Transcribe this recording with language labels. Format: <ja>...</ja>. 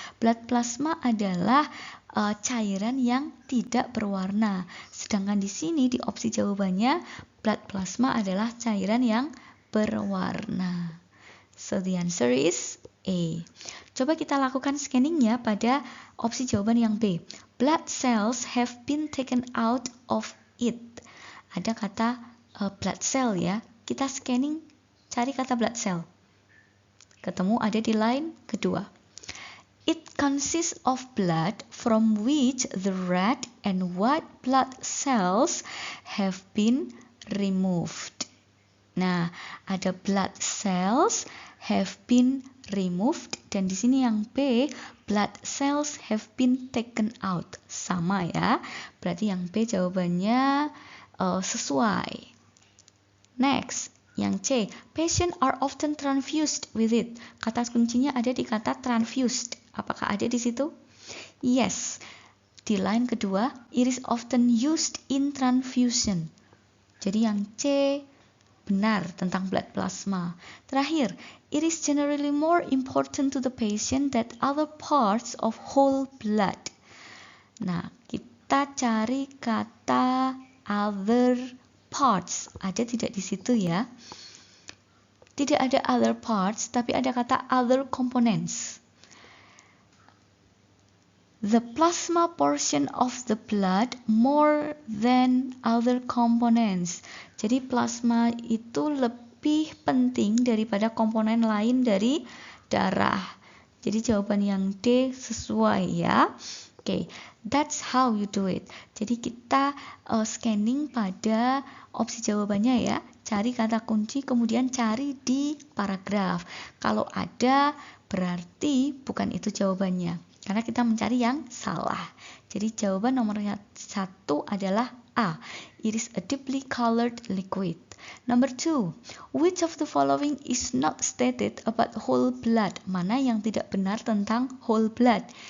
<id>Blood plasma adalah cairan yang tidak berwarna. Sedangkan di sini di opsi jawabannya blood plasma adalah cairan yang berwarna.</id> <en>So the answer is A.</en> <id>Coba kita lakukan scanningnya pada opsi jawaban yang B.</id> <en>Blood cells have been taken out of it.</en> <id>Ada kata blood cell ya. Kita scanning, cari kata blood cell. Ketemu ada di line kedua.</id> <en>It consists of blood from which the red and white blood cells have been removed.</en> <id>Nah, ada</id> <en>blood cells have been removed</en> <id>dan di sini yang B,</id> <en>blood cells have been taken out.</en> <id>Sama ya. Berarti yang B jawabannya sesuai.</id> <en>Next,</en> <id>yang C,</id> <en>patients are often transfused with it.</en> <id>Kata kuncinya ada di kata transfused. Apakah ada di situ? Yes. Di line kedua,</id> <en>it is often used in transfusion.</en> <id>Jadi yang C benar tentang blood plasma.</id> <en>Terakhir, it is generally more important to the patient than other parts of whole blood.</en> <id>Nah, kita cari kata other parts. Ada tidak di situ ya? Tidak ada other parts, tapi ada kata other components.</id> <en>The plasma portion of the blood more than other components.</en> <id>Jadi plasma itu lebih penting daripada komponen lain dari darah. Jadi jawaban yang D sesuai ya. Oke,</id> <en>that's how you do it.</en> <id>Jadi kita scanning pada opsi jawabannya ya. Cari kata kunci, kemudian cari di paragraf. Kalau ada, berarti bukan itu jawabannya. Karena kita mencari yang salah. Jadi jawaban nomor 1 adalah A.</id> <en>It is a deeply colored liquid. Number 2. Which of the following is not stated about whole blood?</en> <id>Mana yang tidak benar tentang whole blood?</id>